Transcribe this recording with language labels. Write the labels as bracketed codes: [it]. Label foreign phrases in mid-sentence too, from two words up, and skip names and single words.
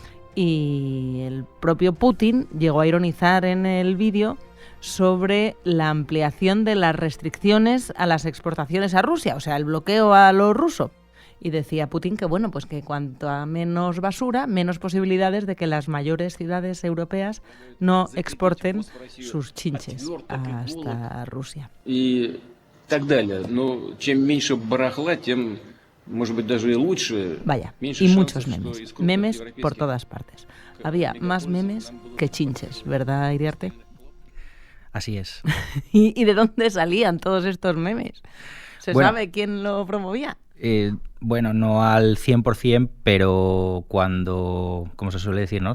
[es] Y el propio Putin llegó a ironizar en el vídeo sobre la ampliación de las restricciones a las exportaciones a Rusia, o sea, el bloqueo a lo ruso. Y decía Putin que, bueno, pues que cuanto a menos basura, menos posibilidades de que las mayores ciudades europeas no exporten sus chinches hasta Rusia. [ru] Y так далее. Но чем меньше барахла, тем, может быть, даже и лучше. [es] Vaya, y muchos memes. Memes por todas partes. Había más memes que chinches, ¿verdad, Iriarte? Así es. ¿Y de dónde salían todos estos memes? ¿Se Bueno, sabe quién lo promovía? Bueno, no al 100%, pero cuando, como se suele decir, ¿no?